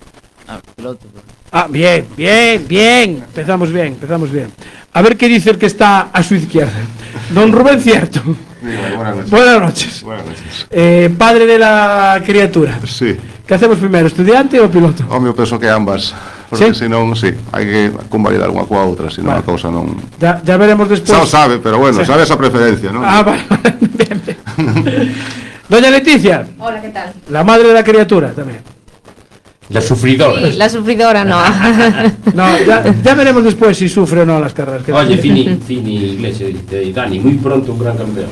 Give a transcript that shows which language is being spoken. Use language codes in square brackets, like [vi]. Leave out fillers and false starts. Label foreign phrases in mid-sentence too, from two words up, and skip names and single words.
[es] Piloto. Ah, bien. Empezamos bien. A ver qué dice el que está a su izquierda. Don Rubén Cierto. Buenas noches. Buenas noches. Buenas noches. Padre de la criatura. Sí, ¿Qué hacemos primero, estudiante o piloto? [gl] home, eu penso que ambas, porque [es] Sí? [gl] senón, sí, hai que convalidar unha coa outra, senón Vale. a cousa non... [es] Ya veremos después. [gl] Xa o sabe, pero bueno, [es] Sí. [gl] sabe esa preferencia, non? [es] Ah, vale. Bien. Doña Leticia, Hola, ¿qué tal? la madre de la criatura también. La sufridora. Sí, la sufridora no. No, ya veremos después si sufre o no las carreras. Oye, Fini Iglesias y Dani, muy pronto un gran campeón.